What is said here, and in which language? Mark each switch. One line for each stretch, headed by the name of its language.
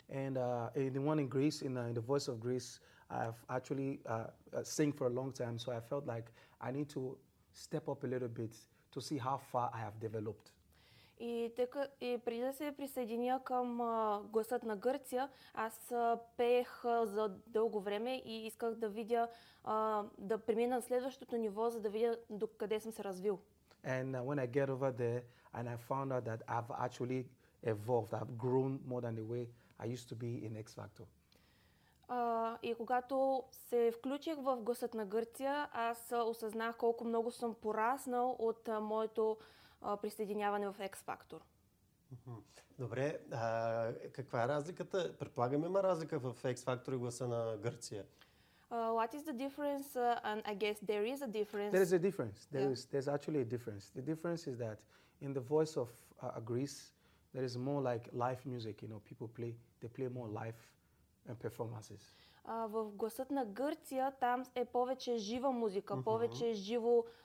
English: And in the one in Greece, in the Voice of Greece, I've actually sing for a long time, so I felt like I need to step up a little bit to see how far I have developed.
Bulgarian: И преди да се присъединя към Гласът на Гърция, аз пеех за дълго време и исках да видя, да премина следващото ниво, за да видя до къде съм се развил.
English: And when I get over there and I found out that I've actually evolved, I've grown more than the way I used to be in X Factor.
Bulgarian: И когато се включих в Гласът на Гърция, аз осъзнах колко много съм пораснал от моето присъединяване в X Factor. Добре, каква е разликата? Предполагам, има разлика в X Factor и Гласа на Гърция.
English: What is the difference? And I guess there is a difference. There is a difference. There's actually a difference. The difference is that in the Voice of Greece, there is more like live music, you know, people play, they play more live and performances.
Bulgarian: В Гласът на Гърция там е повече жива музика, повече живо